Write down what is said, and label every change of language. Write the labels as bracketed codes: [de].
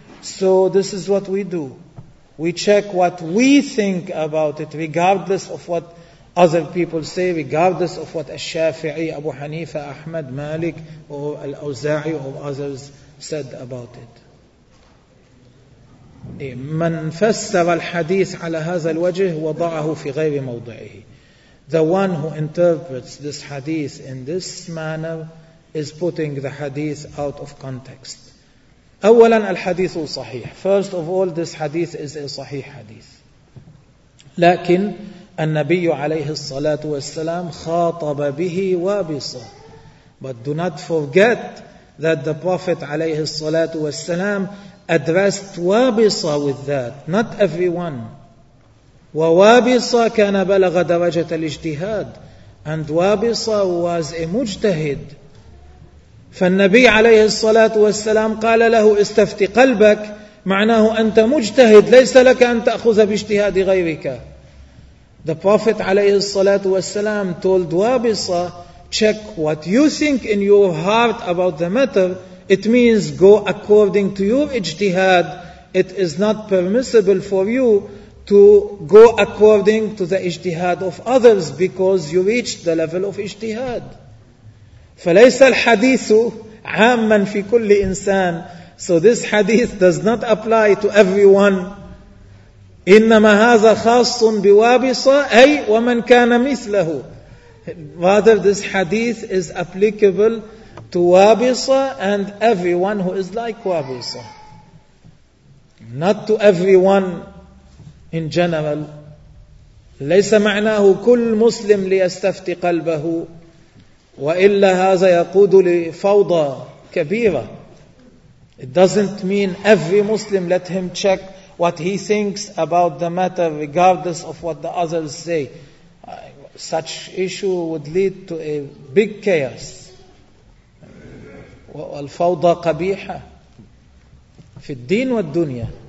[en] So this is what we do. We check what we think about it, regardless of what other people say, regardless of what Al-Shafi'i, Abu Hanifa, Ahmad, Malik, or Al-Awza'i, or others said about it. [ar] من فسر الحديث على هذا الوجه وضعه في غير موضعه. [en] The one who interprets this hadith in this manner is putting the hadith out of context. [ar] أولا الحديث صحيح. [en] First of all, this hadith is a صحيح hadith. [ar] لكن النبي عليه الصلاة والسلام خاطب به وابصة. [en] But do not forget that the Prophet عليه الصلاة والسلام addressed وابصة with that, not everyone. [ar] ووابصة كان بلغ درجة الاجتهاد, [en] and وابصة was a مجتهد. [ar] فالنبي عليه الصلاة والسلام قال له استفت قلبك, معناه أنت مجتهد, ليس لك أن تأخذ باجتهاد غيرك. [en] The Prophet عليه الصلاة والسلام told وابصة, check what you think in your heart about the matter. It means go according to your ijtihad. It is not permissible for you to go according to the ijtihad of others because you reached the level of ijtihad. [ar] فليس الحديث عاما في كل إنسان. [en] So this hadith does not apply to everyone. [ar] إنما هذا خاص بوابصة أي ومن كان مثله. [en] Rather, this hadith is applicable to Wabisa and everyone who is like Wabisa. Not to everyone in general. [ar] ليس معناه كل مسلم ليستفتي قلبه, وإلا هذا يقود لفوضى كبيرة. [en] It doesn't mean every Muslim let him check what he thinks about the matter regardless of what the others say. Such issue would lead to a big chaos. [ar] والفوضى قبيحة في الدين والدنيا.